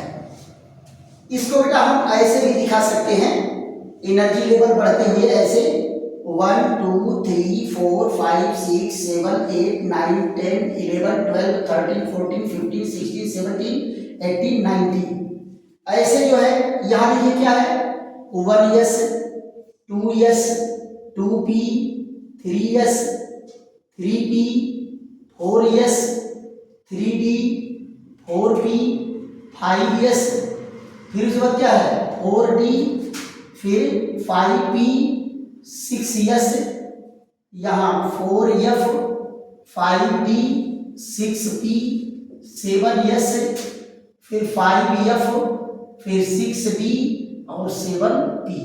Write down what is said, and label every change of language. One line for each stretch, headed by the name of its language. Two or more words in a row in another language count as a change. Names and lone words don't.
Hindi: इसको बेटा हम ऐसे भी दिखा सकते हैं,
English: energy level
Hindi: बढ़ते हुए ऐसे 1 2 3 4 5 6 7 8 9 10 11 12 13 14 15 16 17 18 19, ऐसे जो है यहाँ देखिए क्या है 1s 2s 2p 3s 3p 4s 3d 4p 5s, फिर उसके बाद क्या है 4d, फिर 5p 6s, यहाँ 4f 5d 6p 7s, फिर 5f, फिर 6d और 7p।